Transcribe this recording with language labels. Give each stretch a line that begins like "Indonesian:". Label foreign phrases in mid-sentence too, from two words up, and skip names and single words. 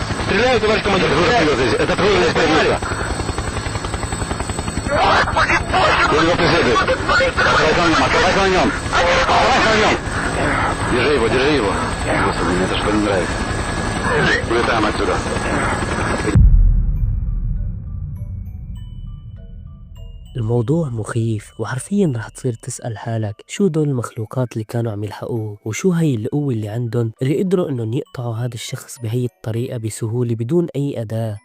Russian: Стреляют, товарищ командир, стреляют! Это трудно поймали! Господи, боже мой! Оставайся на нем! Держи его! Господи, мне это что не нравится. Улетаем отсюда.
Arabic: الموضوع مخيف، وحرفيا رح تصير تسأل حالك شو دول المخلوقات اللي كانوا عم يلحقوه، وشو هي القوة اللي عندهم اللي قدروا انهم يقطعوا هذا الشخص بهي الطريقة بسهولة بدون اي أداة.